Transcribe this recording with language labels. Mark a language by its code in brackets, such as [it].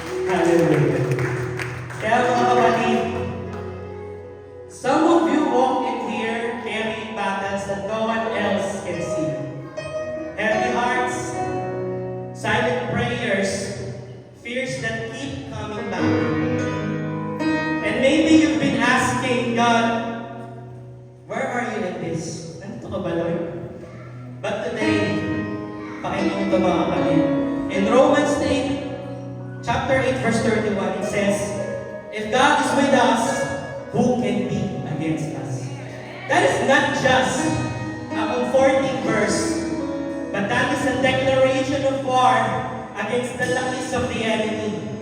[en] Hallelujah. [tl] Kaya mga kapatid, [en] some of you walk in here carrying battles that no one else can see. Heavy hearts, silent prayers, fears that keep coming back. And maybe you've been asking God, where are you in this? [tl] Nandito ka ba, Lord? [en] But today, [tl] pakinggan ito mga kapatid. [en] In Romans 8, chapter 8, verse 31, it says, if God is with us, who can be against us? That is not just a comforting verse, but that is a declaration of war against the lies of the enemy.